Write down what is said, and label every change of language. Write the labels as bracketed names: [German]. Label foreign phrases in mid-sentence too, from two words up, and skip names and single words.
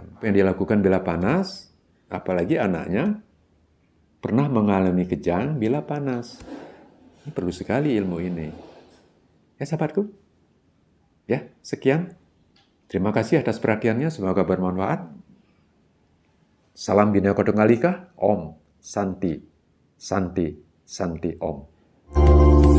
[Indonesian] Apa yang dia lakukan bila panas, apalagi anaknya pernah mengalami kejang bila panas. Ini perlu sekali ilmu ini. Ya sahabatku, ya sekian. Terima kasih atas perhatiannya, semoga bermanfaat. Salam Bineka Tunggal Ika, [Sanskrit] Om Santi, Santi, Santi Om.